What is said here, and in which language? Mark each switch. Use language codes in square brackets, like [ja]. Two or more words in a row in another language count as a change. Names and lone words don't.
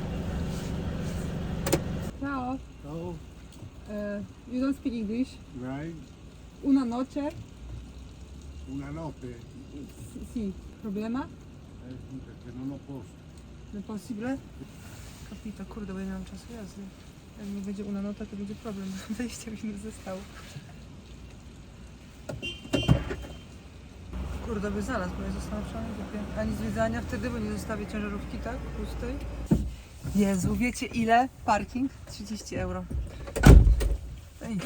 [it] Ciao. [en] Oh, You don't speak English. right. [es] Una noche. [it] Una notte. [es] Sí. Problema? [it] Perché non ho posto. [en] No possible? [pl] Kapito, kurde, bo ja nie mam czasu jazdy. Jak nie będzie [it] una nota, [pl] to będzie problem. 20 minut zostało. Kurde, by znalazł, bo ja zostałam w szalonej dupie. Ani zwiedzania wtedy, bo nie zostawię ciężarówki, tak? Pustej. Jezu, wiecie ile? Parking? 30 euro. No nic.